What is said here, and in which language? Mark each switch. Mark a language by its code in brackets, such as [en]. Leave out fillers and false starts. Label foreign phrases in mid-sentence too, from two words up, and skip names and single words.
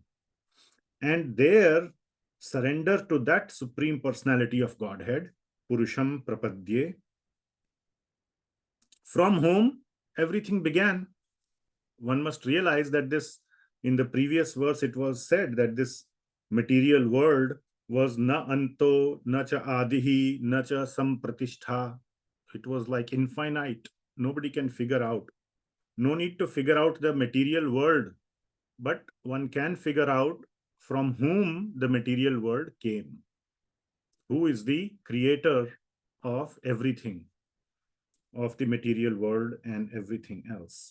[en] And there, surrender to that Supreme Personality of Godhead, [sa] पुरुषं प्रपद्ये, [en] from whom everything began. One must realize that this, in the previous verse, it was said that this Material world was [sa] न अन्तो न च आदिः न च सम्प्रतिष्ठा. [en] It was like infinite. Nobody can figure out. No need to figure out the material world, but one can figure out from whom the material world came. Who is the creator of everything, of the material world and everything else.